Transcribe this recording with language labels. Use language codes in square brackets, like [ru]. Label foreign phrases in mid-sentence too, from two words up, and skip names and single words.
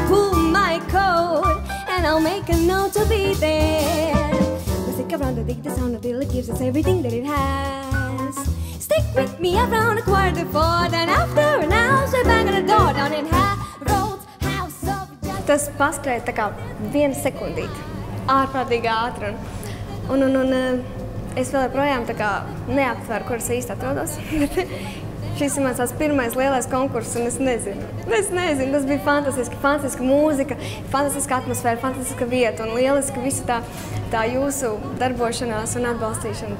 [en] Pull my coat, and I'll make a note to be there. We'll stick around to dig the sound until it gives us everything that it has. Stick with me around 3:15, then after an hour, we bang on the door down in Harold's House of Jazz. [lv] Tas paskrēja tā kā 1 sekundīte, ārprātīgi ātri. Un es vēl joprojām tā kā neaptveru, kur es īsti atrodos. Šis ir mans pirmais lielais konkurss, un es nezinu. Tas bija fantastiski, fantastiska mūzika, fantastiska atmosfēra, fantastiska vieta un lieliska visa tā jūsu darbošanās un atbalstīšana.